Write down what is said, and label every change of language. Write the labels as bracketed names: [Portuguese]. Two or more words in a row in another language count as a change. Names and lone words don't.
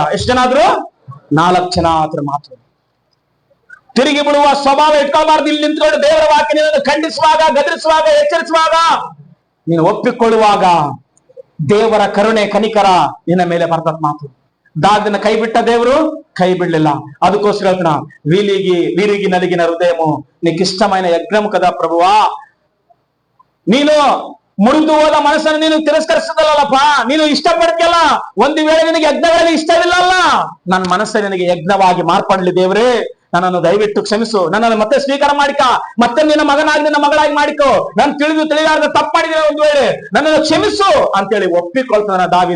[Kannada] ಎಷ್ಟು ಜನ ಆದ್ರು? 4 ಜನ ಆದ್ರು ಮಾತ್ರ. ತಿರುಗಿ ಬಿಡುವ ಸ್ವಭಾವ ಇಟ್ಕೊಳ್ಬಾರ್ದು. ಇಲ್ಲಿ ನಿಂತ್ಕೊಂಡು ದೇವರ ವಾಕ್ಯ ಖಂಡಿಸುವಾಗ, ಗದರಿಸುವಾಗ, ಎಚ್ಚರಿಸುವಾಗ, ನೀನು ಒಪ್ಪಿಕೊಳ್ಳುವಾಗ ದೇವರ ಕರುಣೆ ಕನಿಕರ ನಿನ್ನ ಮೇಲೆ ಬರ್ತದ ಮಾತು. ದಾವಿದನ ಕೈ ಬಿಟ್ಟ ದೇವರು ಕೈ ಬಿಡ್ಲಿಲ್ಲ. ಅದಕ್ಕೋಸ್ಕರ ಹೇಳ್ತಾನ, [Telugu] వీరికి నలిగిన హృదయము నీకు ఇష్టమైన యజ్ఞము కదా ప్రభువా. [Kannada] ನೀನು ಮುರಿದು ಹೋದ ಮನಸ್ಸನ್ನು ನೀನು ತಿರಸ್ಕರಿಸದಲ್ಲಪ್ಪ, ನೀನು ಇಷ್ಟಪಡ್ತಿಯಲ್ಲ. ಒಂದು ವೇಳೆ ನಿನಗೆ ಯಜ್ಞಗಳಲ್ಲಿ ಇಷ್ಟವಿಲ್ಲ ಅಲ್ಲ, ನನ್ನ ಮನಸ್ಸು ನಿನಗೆ ಯಜ್ಞವಾಗಿ ಮಾರ್ಪಡ್ಲಿ ದೇವ್ರೆ. ನನ್ನನ್ನು ದಯವಿಟ್ಟು ಕ್ಷಮಿಸು, ನನ್ನನ್ನು ಮತ್ತೆ ಸ್ವೀಕಾರ ಮಾಡಿಕ, ಮತ್ತೆ ನಿನ್ನ ಮಗನಾಗಿ ನಿನ್ನ ಮಗಳಾಗಿ ಮಾಡಿಕೋ, ನಾನು ತಿಳಿಲಾರ್ದ ತಪ್ಪು ಮಾಡಿದ್ರೆ ಒಂದು ವೇಳೆ ನನ್ನನ್ನು ಕ್ಷಮಿಸು ಅಂತೇಳಿ ಒಪ್ಪಿಕೊಳ್ತಾನ ದಾವಿದ.